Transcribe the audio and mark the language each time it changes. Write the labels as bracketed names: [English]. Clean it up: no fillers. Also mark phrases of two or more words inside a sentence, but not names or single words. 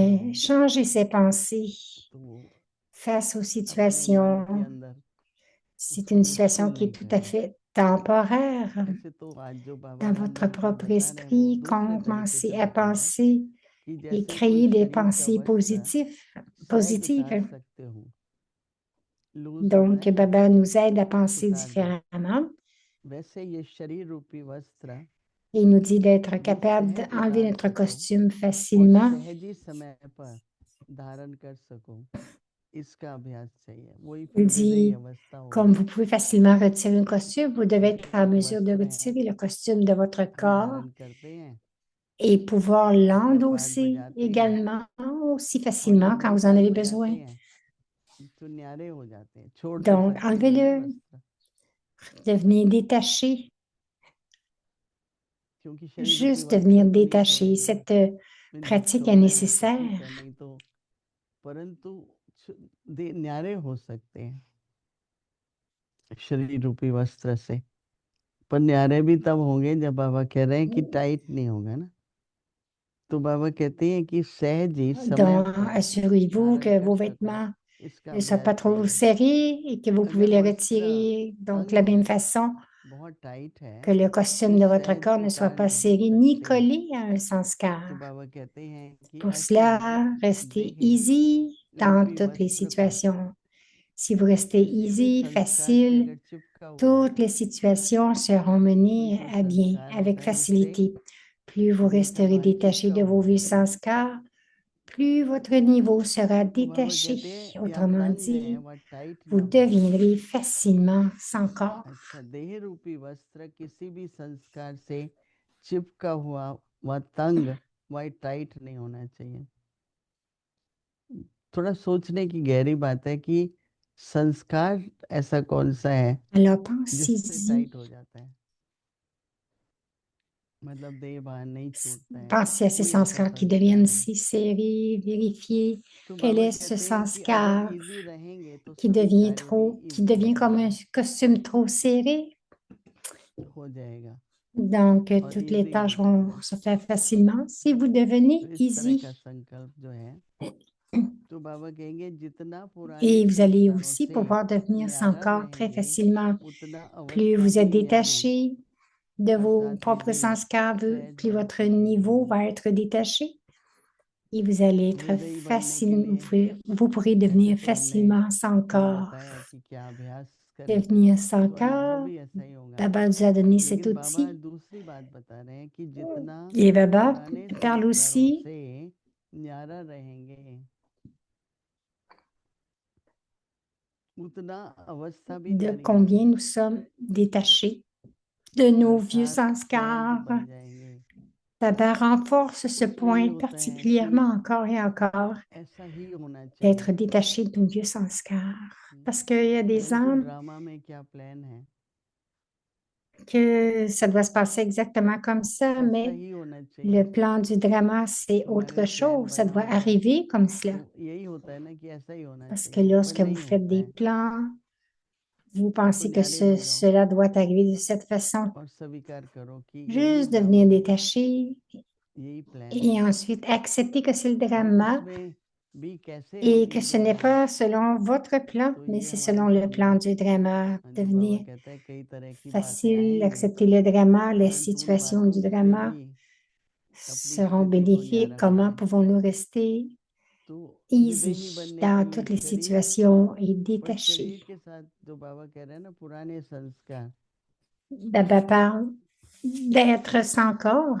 [French] mais [Hindi] है, [French] changez ses pensées [Hindi] तो वो [French] face aux [Hindi] अपने मन के [French] situations. [Hindi] अंदर [French] C'est [Hindi] उसको [French] une [Hindi] मुश्किल [French] situation qui [Hindi] नहीं [French] est tout à [Hindi] करना। [French] fait temporaire. [Hindi] ऐसे तो आज जो बाबा [French] Dans votre [Hindi] मंत्र [French] propre [Hindi] बता रहे हैं वो [French] esprit, [Hindi] दूसरे तरीके [French] commencez [Hindi] से [French] à [Hindi] बता रहे हैं, [French] penser [Hindi] कि [French] et [Hindi] जैसे कोई [French] créer des [Hindi] शरीर का [French] pensées [Hindi] वस्त्र सहज उतार [French] positives. [Hindi] सकते हो, लूज हो [French] Donc, [Hindi] जाए [French] Baba nous aide à penser [Hindi] उतार दो, [French] différemment [Hindi] वैसे ये शरीर रूपी वस्त्र [French] et il nous dit d'être [Hindi] भी [French] capable [Hindi] सहज [French] d'enlever [Hindi] उतार [French] notre [Hindi] सको [French] costume [Hindi] और [French] facilement. [Hindi] सहज ही समय पर धारण कर सको, इसका अभ्यास चाहिए, वही [French] Il [Hindi] फिर हृदय [French] dit, [Hindi] अवस्था [French] comme [Hindi] होगी। [French] vous pouvez facilement retirer un costume, vous devez être en [Hindi] जो [French] mesure de [Hindi] वस्त्र है [French] retirer le costume de votre [Hindi] हम [French] corps [Hindi] धारण करते हैं, [French] et pouvoir [Hindi] पूजा पाठ [French] l'endosser [Hindi] बजाते हैं, [French] également aussi [Hindi] और जब [French] facilement quand [Hindi] नए [French] vous en [Hindi] तार [French] avez [Hindi] बजाते [French] besoin. [Hindi] हैं तो न्यारे हो जाते हैं, छोड़ तो [French] Donc, [Hindi] सकते नहीं ना [French] enlevez-le, [Hindi] वस्त्र, [French] devenez détaché, [Hindi] क्योंकि शरीर रूपी [French] juste [Hindi] वस्त्र [French] devenir [Hindi] तो नहीं [French] détaché. [Hindi] छोड़ेंगे ना, [French] Cette pratique est [Hindi] छोड़ना है तो ठीक [French] nécessaire. [Hindi] है, नहीं तो, परंतु न्यारे हो सकते हैं शरीर रूपी वस्त्र से, पर न्यारे भी तब होंगे जब बाबा कह रहे हैं कि टाइट नहीं होगा ना, तो बाबा कहते हैं कि सहज ही समय [French] Donc, [Hindi] पर [French] assurez-vous [Hindi] धारण [French] que [Hindi] कर [French] vos [Hindi] सको, [French] vêtements [Hindi] इसका [French] ne soient [Hindi] अभ्यास [French] pas trop [Hindi] चाहिए। [French] serrés et que vous pouvez [Hindi] अगर [French] les [Hindi] वस्त्र [French] retirer donc de la [Hindi] अंग [French] même façon [Hindi] बहुत टाइट [French] que [Hindi] है [French] le [Hindi] तो [French] costume de votre [Hindi] सहज [French] corps ne soit [Hindi] उतार [French] pas [Hindi] नहीं [French] serré ni [Hindi] सकते, [French] collé à un [Hindi] तो [French] sanskar. [Hindi] बाबा कहते हैं कि [French] Pour [Hindi] ऐसे ही [French] cela, restez [Hindi] देह [French] easy dans [Hindi] रूपी [French] toutes les [Hindi] वस्त्र पर [French] situations. Si vous restez [Hindi] किसी भी [French] easy, [Hindi] संस्कार से [French] facile, [Hindi] अगर चिपका हुआ [French] toutes les situations seront [Hindi] कोई [French] menées [Hindi] कोई [French] à bien [Hindi] संस्कार [French] avec [Hindi] होता है जिससे [French] facilité. Plus vous resterez [Hindi] नियतमान [French] détaché [Hindi] चिपका [French] de vos [Hindi] हुआ [French] vieux [Hindi] है, [French] sanskars, plus votre niveau sera [Hindi] तो बाबा [French] détaché. [Hindi] कहते हैं या [French] Autrement [Hindi] तंग है [French] dit, [Hindi] वह टाइट [French] vous [Hindi] ना हो। [French] deviendrez facilement sans corps. [Hindi] अच्छा, देह रूपी वस्त्र किसी भी संस्कार से चिपका हुआ वह तंग वह टाइट नहीं होना चाहिए। थोड़ा सोचने की गहरी बात है कि संस्कार ऐसा कौन सा है [French] Alors [Hindi] जिससे [French] pensez-y, [Hindi] टाइट हो जाता है, मतलब देह बाहर नहीं छूटता है, [French] pensez à ces [Hindi] कोई ऐसा [French] sanskars qui [Hindi] संस्कार [French] deviennent [Hindi] है, [French] si serrés, vérifiez [Hindi] तो [French] quel [Hindi] बाबा [French] est ce [Hindi] कहते हैं कि अगर [French] sanskar [Hindi] इजी रहेंगे तो [French] qui [Hindi] सभी [French] devient [Hindi] कार्य भी [French] trop, qui [Hindi] इजी [French] devient comme un [Hindi] रहेंगे, [French] costume trop serré. [Hindi] हो जाएगा, [French] Donc, [Hindi] और [French] toutes les [Hindi] इजी [French] tâches [Hindi] होता [French] vont [Hindi] है। [French] se faire facilement si vous [Hindi] तो [French] devenez [Hindi] इस तरह का [French] easy. [Hindi] संकल्प जो है, तो बाबा कहेंगे जितना पुराने [French] Et vous allez [Hindi] संस्कारों [French] aussi [Hindi] से [French] pouvoir devenir sans [Hindi] न्यारा [French] corps très [Hindi] रहेंगे [French] facilement. [Hindi] उतना [French] Plus [Hindi] अवस्था [French] vous êtes [Hindi] भी न्यारी [French] détaché de vos [Hindi] अर्थात [French] propres [Hindi] विधि [French] sanskars, [Hindi] सहज [French] plus [Hindi] बन [French] votre niveau [Hindi] सकेगी। [French] va être détaché et vous allez être [Hindi] हृदय बनने के [French] facile, [Hindi] लिए [French] vous pourrez [Hindi] जैसे [French] devenir [Hindi] तो हमने [French] facilement sans [Hindi] अभी [French] corps. [Hindi] बताया कि क्या अभ्यास करें [French] devenir sans [Hindi] तो अनुभव [French] cœur. [Hindi] भी ऐसा ही होगा। [French] Baba nous a donné cet [Hindi] लेकिन बाबा [French] outil. [Hindi] दूसरी बात बता रहे हैं कि जितना [French] Et Baba [Hindi] पुराने [French] parle [Hindi] संस्कारों [French] aussi [Hindi] से न्यारा रहेंगे उतना अवस्था भी [French] de [Hindi] न्यारी [French] combien [Hindi] होगी, [French] nous sommes détachés de nos vieux [Hindi] अर्थात सहज [French] sanskars. [Hindi] बन जाएंगे। [French] Baba renforce ce [Hindi] तो यही [French] point [Hindi] होता है [French] particulièrement [Hindi] कि [French] encore et encore [Hindi] ऐसा ही होना [French] d'être [Hindi] चाहिए। détaché de nos vieux sanskars. [French] Parce qu'il y a des [Hindi] परंतु [French] âmes [Hindi] ड्रामा में क्या प्लान है, [French] que ça doit se passer exactement comme ça, [Hindi] ऐसा [French] mais [Hindi] ही होना [French] le [Hindi] चाहिए। [French] plan du drama, c'est [Hindi] हमारे [French] autre [Hindi] प्लान [French] chose. Ça [Hindi] बना [French] doit [Hindi] हुआ है [French] arriver comme cela. [Hindi] तो यही होता है ना कि ऐसा ही होना [French] Parce que [Hindi] चाहिए, पर [French] lorsque vous [Hindi] नहीं [French] faites [Hindi] होता [French] des [Hindi] है। [French] plans, vous [Hindi] तो [French] pensez que [Hindi] न्यारे हो जाओ [French] cela doit arriver de cette façon. [Hindi] और स्वीकार करो कि ये भी [French] Juste [Hindi] ड्रामा [French] devenir [Hindi] है, [French] détaché [Hindi] यही प्लान है [French] et ensuite accepter que c'est le [Hindi] और [French] drama [Hindi] उसमें भी कैसे हम [French] et que ce n'est [Hindi] इंवॉल्व [French] pas [Hindi] हैं। [French] selon votre plan, [Hindi] तो [French] mais [Hindi] ये [French] c'est [Hindi] हमारे [French] selon le plan [Hindi] सामने [French] du drama. [Hindi] जो बाबा [French] Devenir [Hindi] कहता है कई तरह की बातें [French] facile, [Hindi] आएंगी, [French] accepter le drama, les [Hindi] परंतु उन [French] situations [Hindi] बातों [French] du [Hindi] से भी [French] drama [Hindi] अपनी [French] seront [Hindi] स्थिति को [French] bénéfiques. [Hindi] न्यारा [French] Comment [Hindi] बनाए। [French] pouvons-nous rester [Hindi] तो विदेही [French] easy [Hindi] बनने के [French] dans [Hindi] लिए [French] toutes les [Hindi] शरीर, [French] situations et [Hindi] पर [French] détaché? [Hindi] शरीर के साथ जो बाबा कह रहे हैं ना पुराने संस्कार, [French] Baba parle d'être sans corps,